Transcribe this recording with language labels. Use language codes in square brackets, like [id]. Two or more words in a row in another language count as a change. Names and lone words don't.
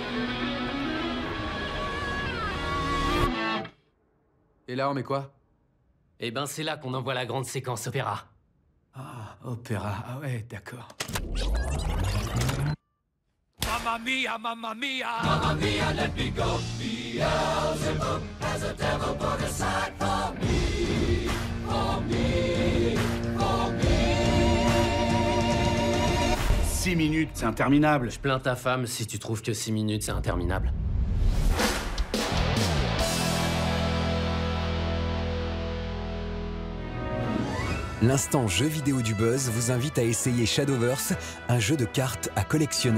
[fr] Et là, on met quoi? Eh ben, c'est là qu'on envoie la grande séquence opéra. Ah, opéra, ah ouais, d'accord. [it] Mamma mia, mamma mia, mamma mia, [en] let me go. Beelzebub has a devil put aside for me, for me, for me. [fr] 6 minutes, c'est interminable. Je plains ta femme si tu trouves que 6 minutes, c'est interminable. L'instant jeu vidéo du buzz vous invite à essayer Shadowverse, un jeu de cartes à collectionner.